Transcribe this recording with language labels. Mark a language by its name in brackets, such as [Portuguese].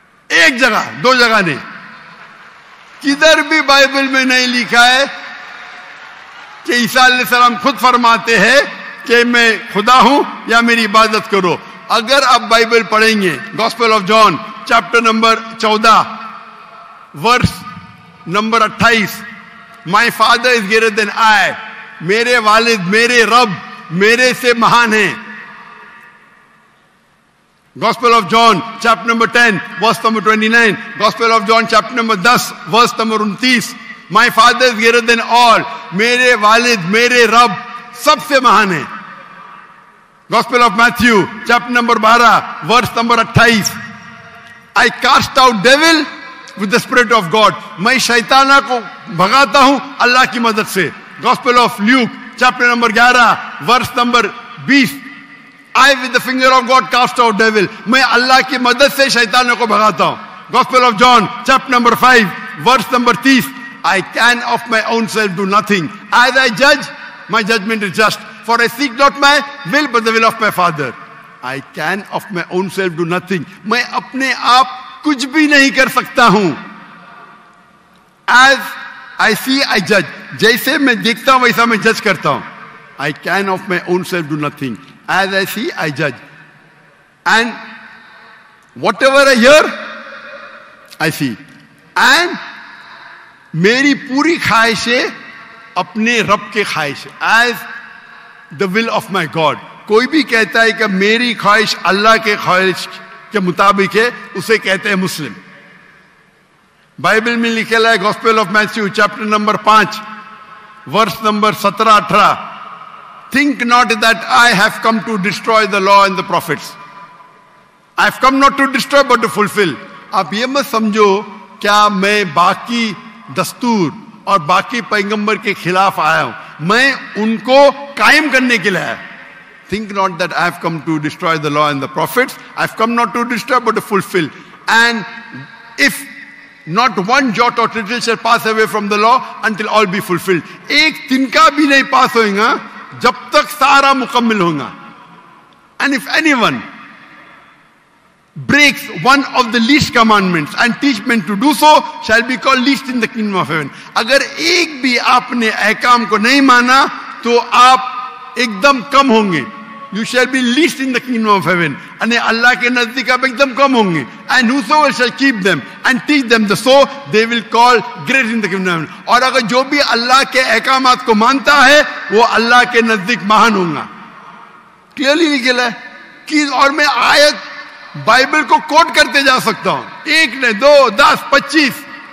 [Urdu] ایک جگہ, دو جگہ نہیں. کدھر بھی بائبل میں نہیں لکھا ہے کہ عیسیٰ علیہ السلام خود فرماتے ہیں کہ میں خدا ہوں یا میری عبادت کرو. اگر آپ بائبل پڑھیں گے, gospel of John chapter number 14 verse number 28, [English] my father is greater than I, [Urdu] میرے والد, میرے رب میرے سے مہان ہیں. [English] Gospel of John chapter number 10 verse number 29, Gospel of John chapter number 10 verse number 29, my father is greater than all, [Urdu] میرے والد میرے رب سب سے مہان ہیں. [English] Gospel of Matthew chapter number 12 verse number 28, I cast out devil with the spirit of God, [Urdu] میں شیطانہ کو بھگاتا ہوں اللہ کی مدد سے. [English] Gospel of Luke chapter number 11 verse number 20, I with the finger of God cast out devil, [Urdu] میں اللہ کی مدد سے شیطانوں کو بھگاتا ہوں. [English] Gospel of John chapter number 5 verse number 30, I can of my own self do nothing, as I judge my judgment is just, for I seek not my will but the will of my Father. I can of my own self do nothing, [Urdu] میں اپنے آپ کچھ بھی نہیں کر سکتا ہوں. [English] As I see I judge, [Urdu] جیسے میں دیکھتا ہوں ویسا میں جج کرتا ہوں. [English] I can of my own self do nothing, as I see I judge, and whatever I hear I see, and [Urdu] میری پوری خواہش ہے اپنے رب کے خواہش, [English] as the will of my God. [Urdu] کوئی بھی کہتا ہے کہ میری خواہش اللہ کے خواہش کے مطابق ہے, اسے کہتے ہیں مسلم. بائبل میں لکھا ہے [English] Gospel of Matthew chapter number 5 verse number 17-18, think not that I have come to destroy the law and the prophets. I have come not to destroy but to fulfill. [Urdu] آپ یہ مت سمجھو کیا میں باقی دستور اور باقی پیغمبر کے خلاف آیا ہوں, میں ان کو قائم کرنے کے لیے آیا. [English] Think not that I have come to destroy the law and the prophets. I have come not to destroy but to fulfill. And if not one jot or tittle shall pass away from the law until all be fulfilled. [Urdu] ایک تنکا بھی نہیں پاس ہوئے گا جب تک سارا مکمل ہوگا. [English] And if anyone breaks one of the least commandments and teach men to do so shall be called least in the kingdom of heaven. [Urdu] اگر ایک بھی آپ نے احکام کو نہیں مانا تو آپ ایک دم کم ہوں گے. [English] You shall be least in the kingdom of heaven. [Urdu] یعنی اللہ کے نزدیک آپ ایک دم کم ہوں گے. [English] And whosoever shall keep them and teach them the so they will call great in the kingdom of heaven. [Urdu] اور اگر جو بھی اللہ کے احکامات کو مانتا ہے وہ اللہ کے نزدیک مہان ہوگا. کلیئرلی لکھا ہے کہ, اور میں آیت بائبل کو کوٹ کرتے جا سکتا ہوں, ایک نے 2 10 25.